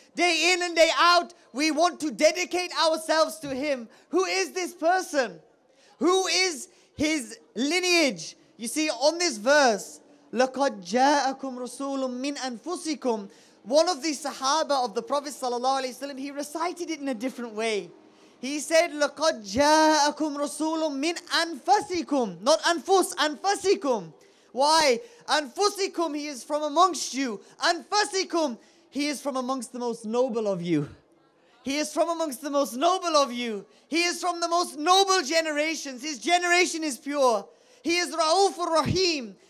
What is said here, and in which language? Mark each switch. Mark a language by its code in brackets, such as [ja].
[en] Day in and day out we want to dedicate ourselves to him. Who is this person? Who is his lineage? You see, on this verse, [ar] لَقَدْ جَاءَكُمْ رَسُولٌ مِّنْ أَنفُسِكُمْ. [en] One of the Sahaba of the Prophet ﷺ, he recited it in a different way. He said, [ar] لَقَدْ جَاءَكُمْ رَسُولٌ مِّنْ أَنفَسِكُمْ. [en] Not anfus, anfasikum. Why? Anfusikum, he is from amongst you. Anfasikum, he is from amongst the most noble of you. He is from amongst the most noble of you. He is from the most noble generations. His generation is pure. He is Ra'ufur Rahim.